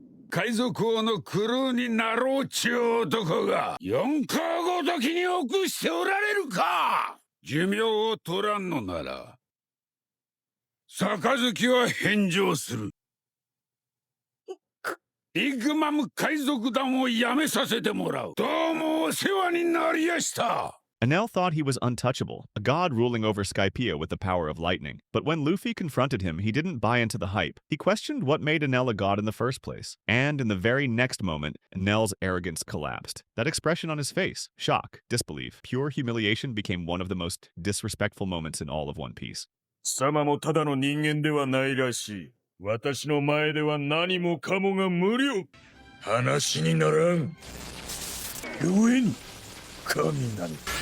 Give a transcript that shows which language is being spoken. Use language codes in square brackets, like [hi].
[ja] 海賊王のクルーになろうちゅう男が4カごときに臆しておられるか。寿命を取らんのなら杯は返上する。ビッグマム海賊団を辞めさせてもらう。どうもお世話になりやした。 [en] Enel thought he was untouchable, a god ruling over Skypiea with the power of lightning. But when Luffy confronted him, he didn't buy into the hype. He questioned what made Enel a god in the first place. And in the very next moment, Enel's arrogance collapsed. That expression on his face, shock, disbelief, pure humiliation, became one of the most disrespectful moments in all of One Piece. [ja] 貴様もただの人間ではないらしい。私の前では何もかもが無料。話にならん。故に神なり。